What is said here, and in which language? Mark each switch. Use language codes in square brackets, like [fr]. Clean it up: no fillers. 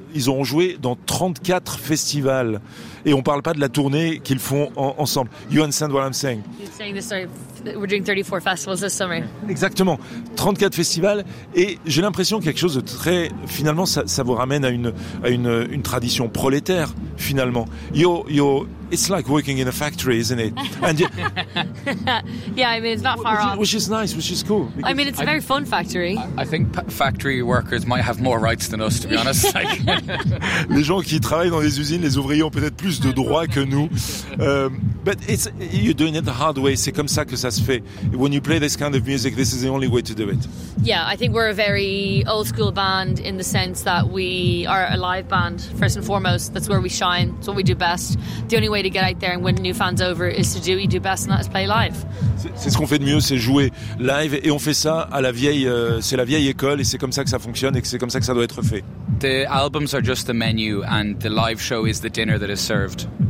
[fr] Ils auront joué dans 34 festivals. Et on ne parle pas de la tournée qu'ils font ensemble. [en] You understand what I'm saying? He's saying this, sorry. We're doing 34 festivals this summer. [fr] Exactement. 34 festivals. Et j'ai l'impression que quelque chose de très... Finalement, ça vous ramène à une tradition prolétaire, finalement. [en] It's like working in a factory, isn't it? And yeah, I mean, it's not far off. Which is nice, which is cool. I mean, it's a very fun factory. I think factory workers might have more rights than us, to be honest. Like... [fr] Les gens qui travaillent dans les usines, les ouvriers ont peut-être plus de droits que nous. [en] But it's, you're doing it the hard way. [fr] C'est comme ça que ça se fait. [en] When you play this kind of music, this is the only way to do it. Yeah, I think we're a very old school band in the sense that we are a live band, first and foremost. That's where we shine. It's what we do best. The only way to get out there and win new fans over is to do what you do best, and that is play live. [fr] C'est ce qu'on fait de mieux, c'est jouer live, et on fait ça à la vieille, c'est la vieille école, et c'est comme ça que ça fonctionne, et que c'est comme ça que ça doit être fait. [en] The albums are just the menu, and the live show is the dinner that is served.